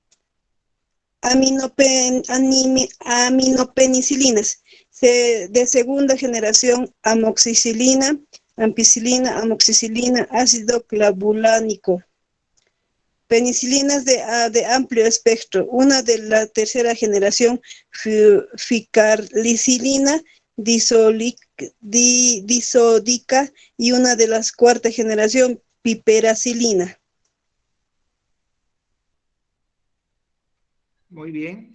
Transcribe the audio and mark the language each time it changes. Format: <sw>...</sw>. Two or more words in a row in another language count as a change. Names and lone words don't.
<es>Aminopenicilinas de segunda generación, amoxicilina, ampicilina, amoxicilina, ácido clavulánico. Penicilinas de amplio espectro, una de la tercera generación, ficarlicilina, disodica y una de las cuarta generación, piperacilina. Muy bien.</es>